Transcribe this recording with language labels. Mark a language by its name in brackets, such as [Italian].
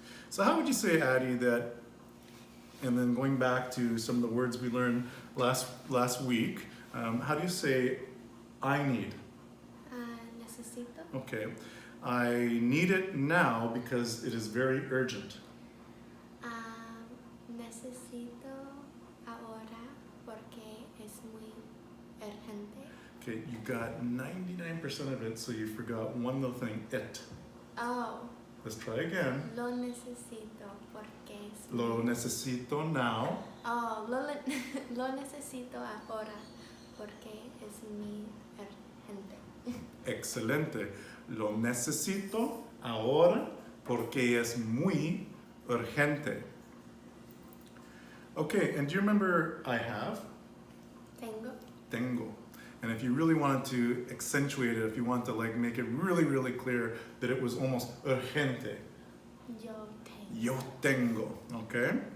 [English] So how would you say, Addie, that, and then going back to some of the words we learned last week, how do you say I need? [Spanish] Necesito. [English] Okay. I need it now because it is very urgent. [Spanish] Necesito ahora porque es muy urgente. [English] Okay, you got 99% of it, so you forgot one little thing, it. Oh. Let's try again. [Spanish] Lo necesito porque es Lo muy... necesito [English] now. Oh, lo necesito ahora porque es muy urgente. Excelente. Lo necesito ahora porque es muy urgente. Okay, and do you remember I have? Tengo. Tengo. And if you really wanted to accentuate it, if you want to like make it really, really clear that it was almost [Spanish] urgente. [English] Yo tengo. Yo tengo, okay?